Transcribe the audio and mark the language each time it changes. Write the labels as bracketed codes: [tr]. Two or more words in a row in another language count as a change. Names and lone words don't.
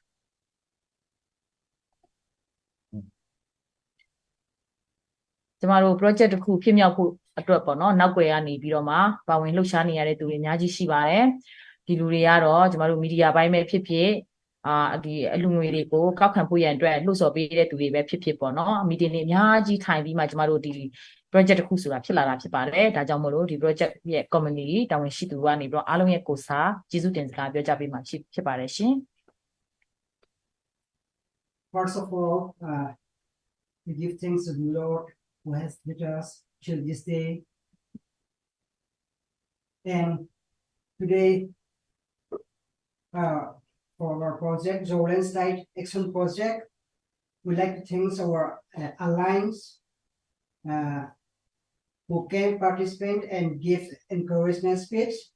[my] ကျမတို့ project တစ်ခုဖြစ်မြောက်ဖို့အတွက်ပေါ့နော်နောက်ွယ်ကနေပြီးတော့မှပါဝင်လှုပ်ရှားနေရတဲ့သူတွေအများကြီးရှိပါတယ်ဒီလူတွေကတော့ကျမတို့မီဒီယာပိုင်းပဲဖြစ်ဖြစ်ဒီအလူငွေတွေကိုကောက်ခံဖို့ရန်အတွက်လှုပ်ဆော်ပေးတဲ့သူတွေပဲဖြစ်ဖြစ်ပေါ့နော်မီတင်တွေအများကြီးထိုင်ပြီးမှကျမတို့ဒီ project တစ်ခုဆိုတာဖြစ်လာတာဖြစ်ပါတယ်ဒါကြောင့်မို့လို့ဒီ project ရဲ့ community တာဝန်ရှိသူကနေပြီးတော့အားလုံးရဲ့ကိုစားကျေးဇူးတင်စကားပြောကြပေးမှာဖြစ်ပါတယ်ရှင် [en] First of all, we give thanks to the Lord who has led us till this day. And today, for our project, Zolan Site Action Project, we'd like to thank our alliance who can participate and give encouragement speech.